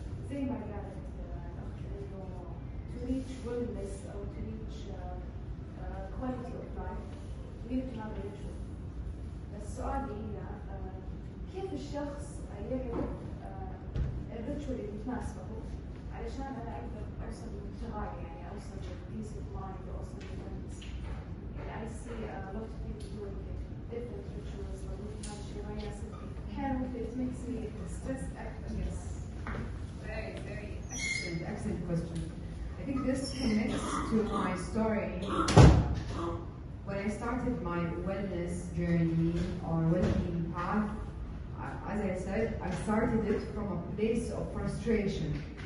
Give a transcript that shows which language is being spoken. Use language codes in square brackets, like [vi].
[ar] زي ما قالت الأخت إنه [en] to reach wellness أو to reach quality of life we need to have a ritual. [ar] السؤال هنا كيف الشخص يعرف الريتشوال اللي تناسبه علشان أنا أقدر أوصل للانتهاء، يعني أوصل [en] للبيس of mind, [ar] أوصل للونس. [en] يعني I see a lot of people doing different rituals, but we have Shiraya and it makes me stressed out. Yes. Very excellent question. I think this connects to my story, when I started my wellness journey or well-being path, as I said, I started it from a place of frustration.